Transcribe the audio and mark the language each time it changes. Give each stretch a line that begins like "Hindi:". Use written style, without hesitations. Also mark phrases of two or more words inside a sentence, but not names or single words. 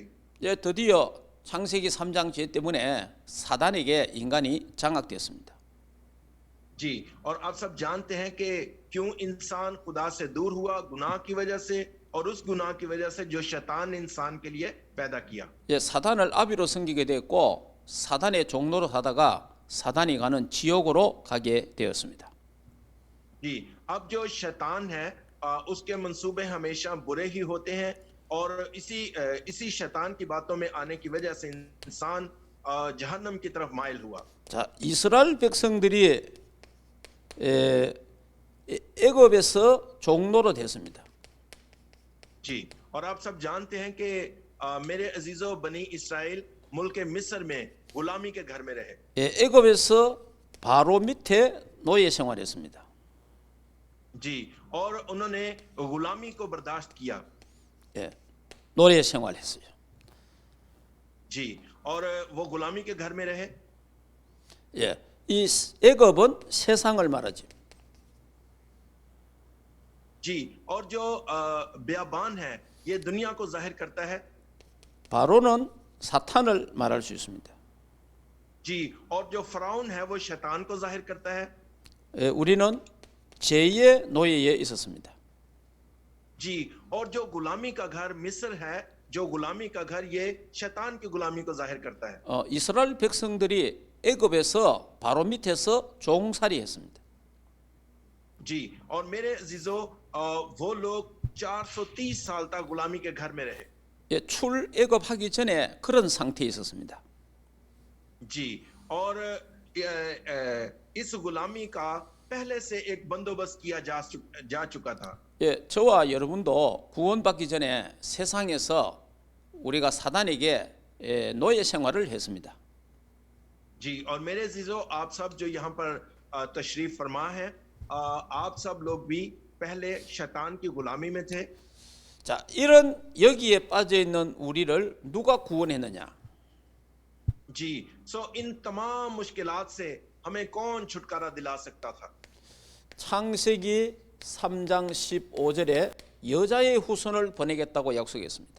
Korean: 예, 드디어 창세기 3장 죄 때문에 사단에게 인간이 장악됐습니다.
Urdu: جی، اور آپ سب جانتے ہیں کہ کیوں انسان خدا سے دور ہوا، گناہ کی وجہ سے، اور اس گناہ کی وجہ سے جو شیطان نے انسان کے لیے پیدا کیا.
Korean: 예, 사단을 아비로 섬기게 됐고 사단의 종로로 사다가 사단이 가는 지옥으로 가게 되었습니다.
Urdu: جی، اب جو شیطان ہے اس کے منصوبے ہمیشہ برے ہی ہوتے ہیں، اور اسی شیطان کی باتوں میں آنے کی وجہ سے انسان جہنم کی طرف مائل ہوا.
Korean: 자, 이스라엘 백성들이 애굽에서 종로로 됐습니다.
Urdu: جی، اور آپ سب جانتے ہیں کہ میرے عزیزوں، بنی اسرائیل ملک مصر میں غلامی کے گھر میں رہے.
Korean: 예, 애굽에서 바로 밑에 노예 생활했습니다.
Urdu: جی، اور انہوں نے غلامی کو برداشت کیا.
Korean: 예, 노예 생활했어요.
Urdu: جی، اور وہ غلامی کے گھر میں رہے.
Korean: 예, 이 애굽은 세상을 말하죠.
Urdu: جی، اور جو بیابان ہے یہ دنیا کو ظاہر کرتا ہے.
Korean: 바로는 사탄을 말할 수 있습니다.
Urdu: جی، اور جو فرعون ہے وہ شیطان کو ظاہر کرتا ہے.
Korean: 예, 우리는 죄의 노예에 있었습니다.
Urdu: جی، اور جو غلامی کا گھر مصر ہے، جو غلامی کا گھر یہ شیطان کی غلامی کو ظاہر کرتا ہے.
Korean: 이스라엘 백성들이 애굽에서 바로 밑에서 종살이했습니다.
Urdu: جی، اور میرے عزیزوں، وہ لوگ 430 سال تک غلامی کے گھر میں رہے.
Korean: 예, 출애굽하기 전에 그런 상태에 있었습니다.
Urdu: جی، اور اس غلامی کا پہلے سے ایک بندوبست کیا جا چکا تھا.
Korean: 예, 저와 여러분도 구원받기 전에 세상에서 우리가 사단에게 노예 생활을 했습니다.
Urdu: جی، اور میرے عزیزوں، آپ سب جو یہاں پر تشریف فرما ہے، آپ سب لوگ بھی پہلے شیطان کی غلامی میں تھے.
Korean: 자, 이런 여기에 빠져 있는 우리를 누가 구원했느냐?
Urdu: جی، سو ان تمام مشکلات سے ہمیں کون چھٹکارا دلا سکتا تھا?
Korean: 창세기 3장 15절에 여자의 후손을 보내겠다고 약속했습니다.